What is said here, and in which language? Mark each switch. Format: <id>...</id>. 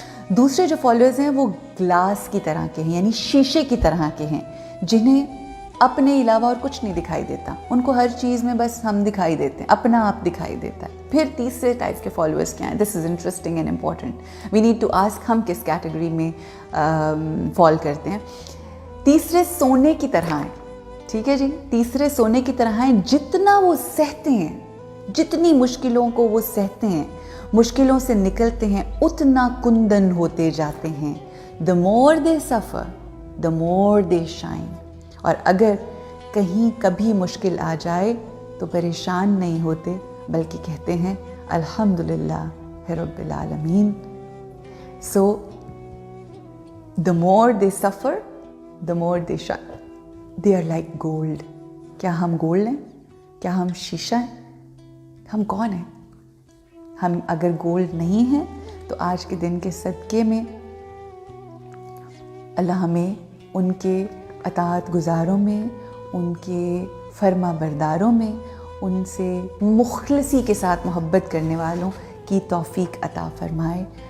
<ur>دوسرے جو فالوورز ہیں وہ گلاس کی طرح کے ہیں، یعنی شیشے کی طرح کے ہیں، جنہیں اپنے علاوہ اور کچھ نہیں دکھائی دیتا، ان کو ہر چیز میں بس ہم دکھائی دیتے ہیں، اپنا آپ دکھائی دیتا ہے۔ پھر تیسرے ٹائپ کے فالوورز کیا ہیں؟</ur> <en>this is interesting and important, we need to ask</en> <ur>ہم کس کیٹیگری میں فال کرتے ہیں۔ تیسرے سونے کی طرح ہیں، ٹھیک ہے جی، تیسرے سونے کی طرح ہیں، جتنا وہ سہتے ہیں جتنی مشکلوں کو وہ سہتے ہیں، مشکلوں سے نکلتے ہیں، اتنا کندن ہوتے جاتے ہیں.</ur> <en>the more they suffer the more they shine.</en> <ur>اور اگر کہیں کبھی مشکل آ جائے تو پریشان نہیں ہوتے بلکہ کہتے ہیں الحمدللہ رب العالمین.</ur> <en>so the more they suffer the more they shine. they are like gold.</en> <ur>کیا ہم گولڈ ہیں؟ کیا ہم شیشہ ہیں؟ ہم کون ہیں؟ ہم اگر گولڈ نہیں ہیں تو آج کے دن کے صدقے میں اللہ ہمیں ان کے اطاعت گزاروں میں، ان کے فرما برداروں میں، ان سے مخلصی کے ساتھ محبت کرنے والوں کی توفیق عطا فرمائے.</ur>